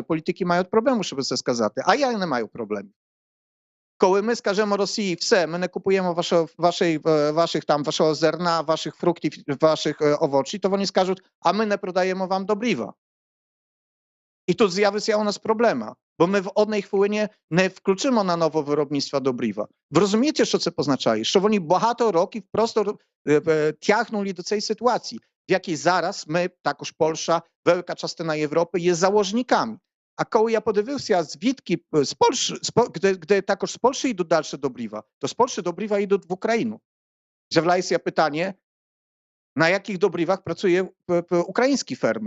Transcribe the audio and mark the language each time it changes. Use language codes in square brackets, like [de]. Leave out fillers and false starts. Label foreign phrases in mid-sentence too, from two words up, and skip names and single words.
[uk] Політики мають проблему, щоб це сказати, а я не маю проблем. Коли ми скажемо Росії, все, ми не купуємо вашого зерна, ваших фруктів, ваших овочів, то вони скажуть, а ми не продаємо вам добрива. І тут з'явиться у нас проблема, бо ми в одній хвилині не включимо на нове виробництво добрива. Ви розумієте, що це позначає? Що вони багато років просто тягнули до цієї ситуації. [pl] w jakiej zaraz my, [uk] також Польща, велика частина Європи, є заложниками. А коли я подивився звідки з Польщі, де також з Польщі йдуть далі добрива, то з Польщі добрива йдуть в Україну. З'являється питання, на яких добривах працює український фермер.